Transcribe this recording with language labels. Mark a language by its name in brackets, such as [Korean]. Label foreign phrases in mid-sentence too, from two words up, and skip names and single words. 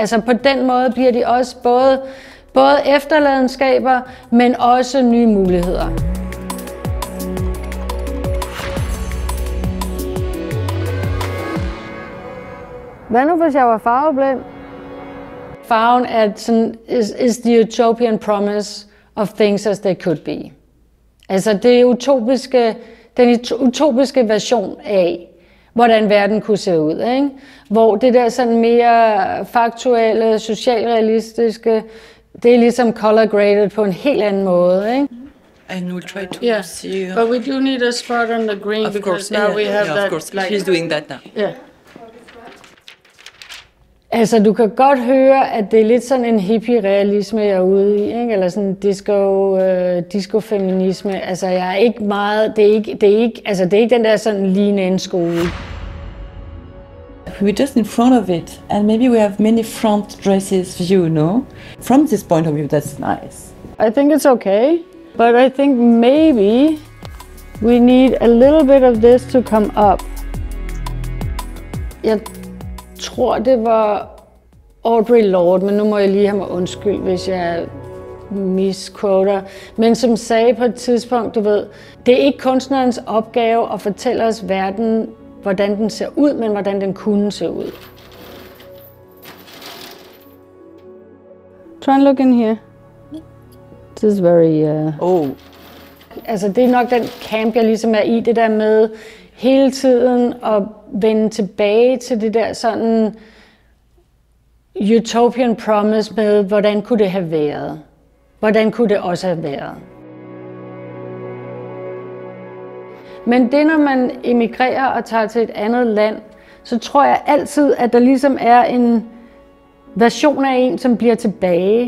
[Danish] Altså på den måde bliver de også både efterladenskaber, men også nye muligheder. Hvad nu, hvis jeg var farveblind? Farven er sådan, [English] is the utopian promise of things as they could be. [Danish] Altså det den utopiske version af, hvordan verden kunne se ud. Ikke? Hvor det der sådan mere faktuelle, socialrealistiske, det er ligesom [English] color graded [Danish] på en helt anden måde. Ikke? [English] And we'll try to see you. But we do need a spot on the green, because now we have that. Of course, she's doing that now. Yeah. [Danish] Altså, du kan godt høre, at det er lidt sådan en hippie-realisme, jeg er ude i, ikke? Eller sådan disco-feminisme. Altså, jeg er ikke meget, det er ikke den der sådan lignende en skole. [English] We're just in front of it, and maybe we have many front dresses view, no? From this point of view, that's nice. I think it's okay, but I think maybe we need a little bit of this to come up. [Danish] Jeg tror, det var Audre Lorde, men nu må jeg lige have mig undskyld, hvis jeg misquoter. Men som sagde på et tidspunkt, du ved, det er ikke kunstnerens opgave at fortælle os verden, hvordan den ser ud, men hvordan den kunne se ud. [English] Try and look in here. This is very... [Danish] Altså det er nok den camp, jeg ligesom er i, det der med hele tiden at vende tilbage til det der sådan [English] utopian promise [Danish] med, hvordan kunne det have været? Hvordan kunne det også have været? Men det, når man emigrerer og tager til et andet land, så tror jeg altid, at der ligesom er en version af en, som bliver tilbage.